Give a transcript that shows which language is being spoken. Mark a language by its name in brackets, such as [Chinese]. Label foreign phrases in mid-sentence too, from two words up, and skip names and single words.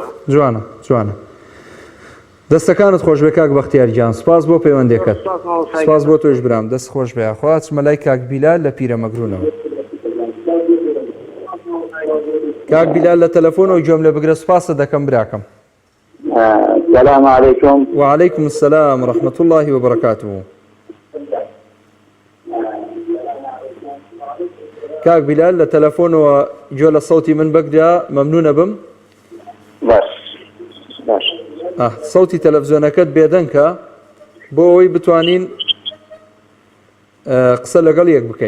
[Central Kurdish] جوانە جوانە. دەستەکانت خۆش بێ کاک بەختیار گیان، سپاس بۆ پەیوەندێکت. سپاس بۆ تۆش برام، دەست خۆش بێ. خوا چمە لای کاک بیلال لە پیرەمەگرونەوە. کاک بیلال لە تەلەفۆنەوە گوێم لێ بگرە. سپاسە دەکەم براکەم. [Arabic] السلام عليكم. وعليكم السلام ورحمة الله وبركاته. [Central Kurdish] کاک بیلال لە تەلەفۆنەوە گوێ لە سەوتی من بگرە، مەمنونە بم. باش باش. سەوتی تەلەڤیزۆنەکەت بێدەنکە بۆ ئەوەی بتوانین قسە لەگەڵ یەک بکەین.